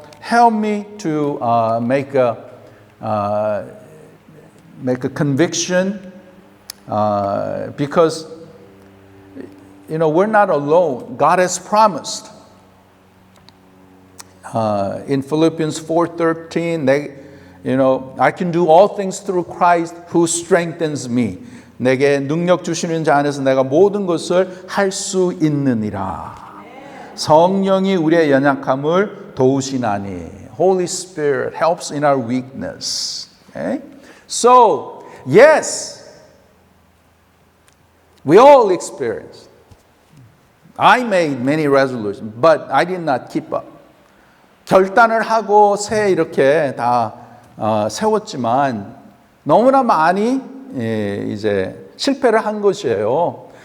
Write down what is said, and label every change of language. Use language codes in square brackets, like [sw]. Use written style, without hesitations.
[en] Help me to make a conviction because we're not alone. God has promised. In Philippians 4:13, I can do all things through Christ who strengthens me. [ko] 내게 능력 주시는 자 안에서 내가 모든 것을 할 수 있느니라. 성령이 우리의 연약함을 도우시나니. [en] Holy Spirit helps in our weakness. Okay? So, yes, we all experienced. I made many resolutions, but I did not keep up. [ko] 결단을 하고 새해 이렇게 다 세웠지만 너무나 많이 이제 실패를 한 것이에요.